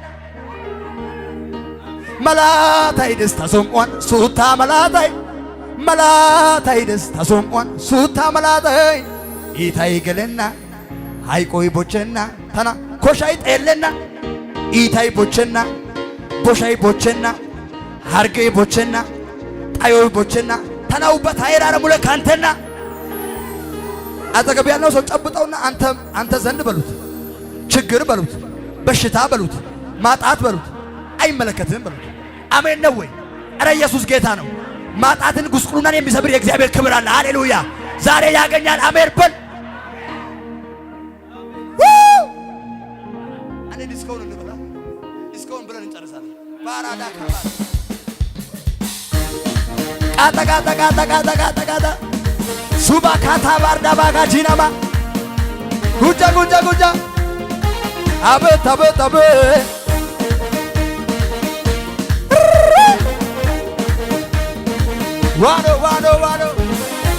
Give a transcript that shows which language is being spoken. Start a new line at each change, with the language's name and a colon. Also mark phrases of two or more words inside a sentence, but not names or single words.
Wolaytta: መላታይ ደስ ተሶምቋን ሱታ መላታይ መላታይ ደስ ተሶምቋን ሱታ መላታይ ኢታይ ገለና ሃይቆይ ቦቸና ተና ኮሻይ ጠለና ኢታይ ቦቸና ቦሻይ ቦቸና ሃርጌ ቦቸና ጣዮይ ቦቸና ተናውበት አይራረ ሙለ ካንተና
Amharic: አጠገብ ያለው ሰው ጨብጠውና አንተ ዘንድ በሉት ችግር በሉት በሽታ በሉት ማጣት በሉት አይመለከትም በሉት። አሜን ነው ወይ? ኧረ ኢየሱስ ጌታ ነው። ማጣትን ጉስቁልናን የሚሰብር የእግዚአብሔር ክብር አለ። ሃሌሉያ! ዛሬ ያገኛል። አሜን በል። አንዴ ዲስኮውን እንብላ። ዲስኮውን ብለን እንጨርሳለን። ባራዳ ካባ ቃጣ ሱባ ካታ ባርዳ ባጋ ጂናማ ጉጃ አቤት ዋዶ